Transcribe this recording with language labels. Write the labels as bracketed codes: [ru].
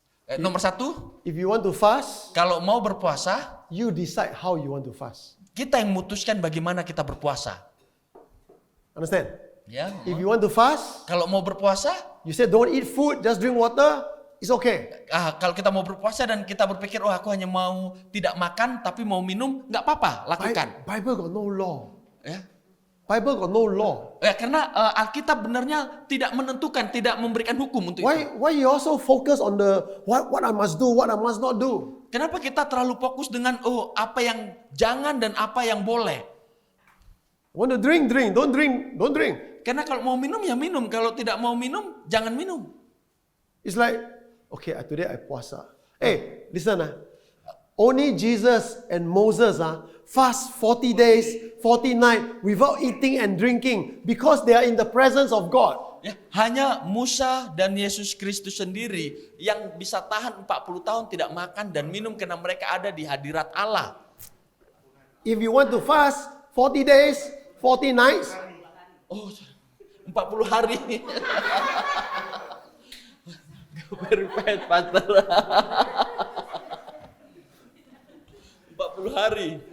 [id] Nomor satu, [en] if you want to fast, [id] kalau mau berpuasa, [en] you decide how you want to fast. [id] kita yang memutuskan bagaimana kita berpuasa. [en] Understand? [id] Ya. [en] If you want to fast, [id] Kalau mau berpuasa, [en] you say don't eat food, just drink water, it's okay. [id] kalau kita mau berpuasa dan kita berpikir, oh aku hanya mau tidak makan tapi mau minum, nggak apa-apa, lakukan. [en] Bible got no law. [id] Ya. [en] Bible got no law. [id] Ya, karena Alkitab benarnya tidak menentukan, tidak memberikan hukum untuk itu. [en] Why you also focus on the what I must do, what I must not do? [id] Kenapa kita terlalu fokus dengan apa yang jangan dan apa yang boleh? [en] Want to drink, drink. Don't drink, don't drink. [id] Karena kalau mau minum ya minum, kalau tidak mau minum jangan minum. [en] It's like, okay, today I puasa. Hey, listen, only Jesus and Moses fast 40 days, 40 nights without eating and drinking because they are in the presence of God. [id] Ya, hanya Musa dan Yesus Kristus sendiri yang bisa tahan 40 tahun tidak makan dan minum karena mereka ada di hadirat Allah. [en] If you want to fast 40 days, 40 nights, [id] Oh, 40 hari. [en] Very bad, Pastor. [id] 40 hari.